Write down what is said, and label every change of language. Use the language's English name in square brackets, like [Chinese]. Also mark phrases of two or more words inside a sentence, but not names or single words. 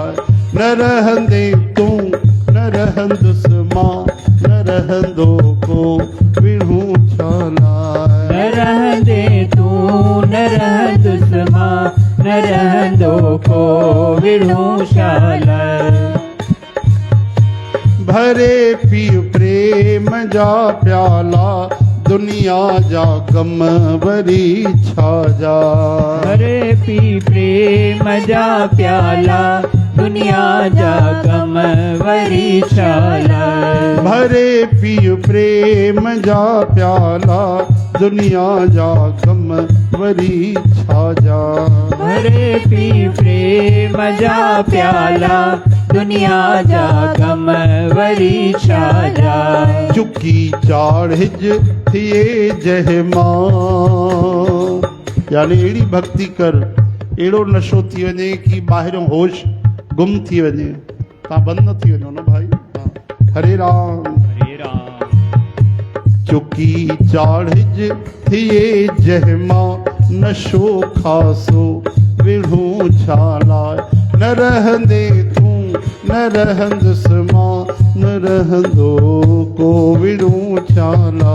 [Sindhi] न रहंदे तूं न रहंदुसि मां, न रहंदो को विड़ूं छाला। न रहंदे तूं न रहंदुसि मां, न रहंदो को विड़ूं छाला। भरे पीउ प्रेम जा प्याला, दुनिया जा गम वरी छाजा। भरे पी प्रेम जा प्याला, दुनिया जा गम वरी छाला। भरे पीउ प्रेम जा प्याला, दुनिया जा गम वरी छाजा। भरे पी प्रेम जा प्याला, दुनिया जा गम वरी छाजा। चुकी चाढ़िज थिए जहमा, यानी अहिड़ी भक्ति कर, अहिड़ो नशो थी वञे कि ॿाहिरियों होश गुम थी वञे। तव्हां बंदि न थी वञो न भाई। [Hindi] हरे राम हरे राम। [Sindhi] चुकी चाढ़िज थिए जहमा, नशो खासो विड़ूं छाला। न रहंदे तूं न रहंदुसि मां, न रहंदो को विड़ूं छाला।